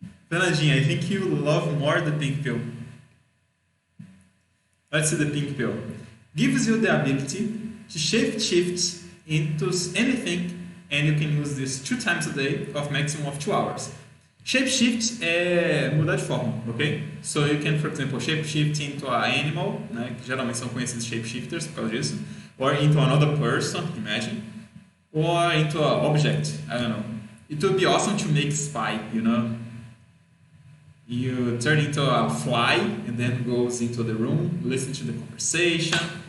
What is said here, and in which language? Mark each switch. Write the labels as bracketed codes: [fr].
[en] Fernandinha, I think you love more the pink pill. Let's see the pink pill. Gives you the ability to shift into anything, and you can use this 2 times a day of maximum of 2 hours. [pt] Shapeshift é mudar de forma, ok? [en] So you can, for example, shapeshift into an animal, né? [pt] Que geralmente são conhecidos shapeshifters por causa disso, [en] or into another person, imagine, or into an object, I don't know. It would be awesome to make spy, You turn into a fly and then goes into the room, listen to the conversation,